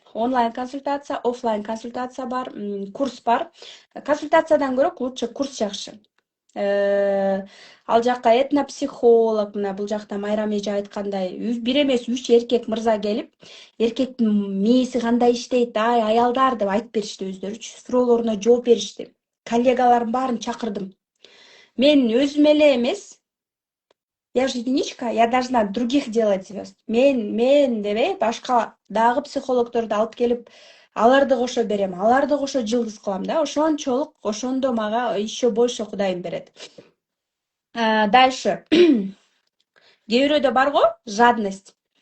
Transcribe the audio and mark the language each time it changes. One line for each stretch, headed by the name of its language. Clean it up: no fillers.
Kyrgyz: Онлайн консультация, офлайн консультация бар, курс бар. Консультациядан көрө
Russian: лучше
Kyrgyz: курс жакшы. Ал жакка этнопсихолог, мына бул жакта Майрам эже айткандай, 1 эмес 3 эркек мырза келип, эркектин мээси кандай иштейт, аялдар деп айтып беришти өздөрүчү. Суроолоруна жооп беришти. Коллегаларым баарын чакырдым. Мен өзүм эле эмес,
Russian: я же единичка, я должна других делать звезд.
Kyrgyz: Мен деп башка дагы психологдорду алып келип, аларды кошо берем, аларды кошо жылдыз кылам да. Ошончолук, ошондо мага
Russian: еще больше
Kyrgyz: Кудайым берет.
Russian: Дальше.
Kyrgyz: Кээ бирөөдө бар го жадность.